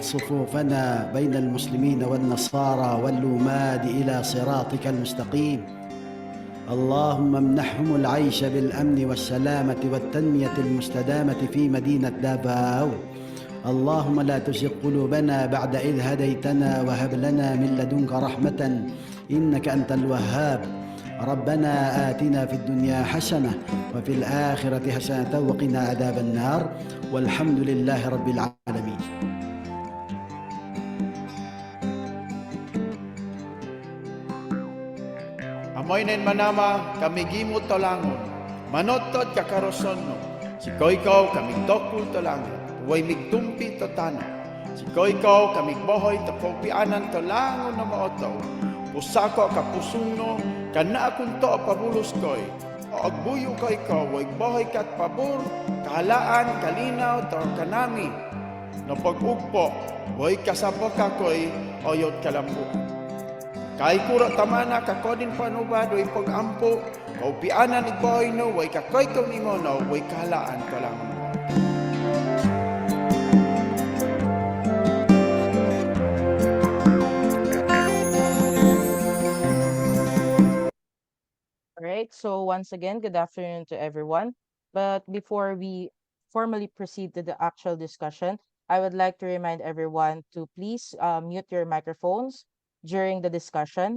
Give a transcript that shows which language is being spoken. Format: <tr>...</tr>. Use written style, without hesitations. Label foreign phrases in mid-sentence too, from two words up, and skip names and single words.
<ar>صفوفنا بين المسلمين والنصارى واللوماد إلى صراطك المستقيم اللهم امنحهم العيش بالأمن والسلامة والتنمية المستدامة في مدينة دافاو اللهم لا تزغ قلوبنا بعد إذ هديتنا وهب لنا من لدنك رحمة إنك أنت الوهاب ربنا آتنا في الدنيا حسنة وفي الآخرة حسنة وقنا عذاب النار والحمد لله رب العالمين.</ar> <obo>Amoy nen manama kami gimot tolangon, manotod kakaroson no, si koikaw kami tokul tolangon, way migtumpi to tano, si koikaw kami bohoy to pagpianan tolangon na maotaw, pusako kapusuno, kana akong to pabulos koy, o agbuyo koikaw, way bohoy kat pabor, kahalaan, kalinaw, to kanami, no pag-ugpo, way kasabok kakoy, oyot kalambukan. Kay kuro tamana kakodin panubad way pag-ampo, kaupianan igboy no, way kakoy kong imono, way kahalaan ko lang.</obo> <en>All right. So once again, good afternoon to everyone. But before we formally proceed to the actual discussion, I would like to remind everyone to please mute your microphones during the discussion.</en>